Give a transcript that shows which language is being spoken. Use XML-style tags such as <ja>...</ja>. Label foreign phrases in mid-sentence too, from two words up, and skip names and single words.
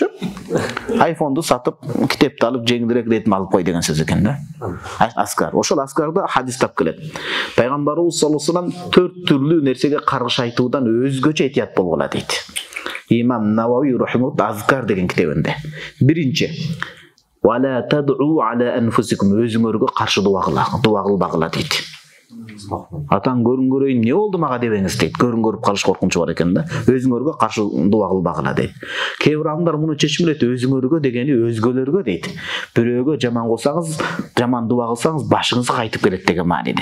<ky>Айфонду сатып, китепти алып жеңилирээк ритм алып кой деген сөз экен да. Аскар. Ошол аскарда хадис тап келет. Пайгамбарыбыз</ky> <ar>صلى الله عليه وسلم</ar> <ky>4 түрлүү нерсеге каргыш айтуудан өзгөчө этият болгула дейт. Имам Навави рахимахуллах Азкар деген китебинде. Биринчи,</ky> <ar>ولا تدعوا على أنفسكم,</ar> <ky>өзүңөргө каршы дуа кылбагыла дейт. Атаң көрүн көрөйүн, не болду мага дебеңиз дейт. Көрүн көрүп калыш коркунчу бар экен да. Өзүңөргө каршы дуа кылбагыла дейт. Кээ бир адамдар муну чечмелет, өзүңөргө дегени өзгөлөргө дейт. Бирөөгө жаман кылсаңыз, жаман дуа кылсаңыз башыңызга кайтып келет деген мааниде.</ky>